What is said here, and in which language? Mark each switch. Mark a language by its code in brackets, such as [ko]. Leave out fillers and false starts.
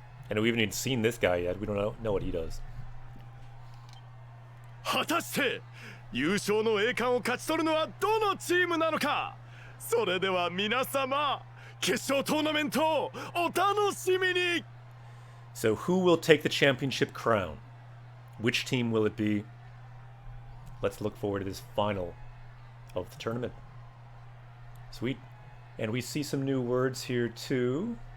[en] And we haven't even seen this guy yet. We don't know what he does. [ja] 果たして優勝の栄冠を勝ち取るのはどのチームなのかそれでは皆様決勝トーナメントをお楽しみに [en] So who will take the championship crown? Which team will it be? Let's look forward to this final of the tournament. Sweet. And we see some new words here too.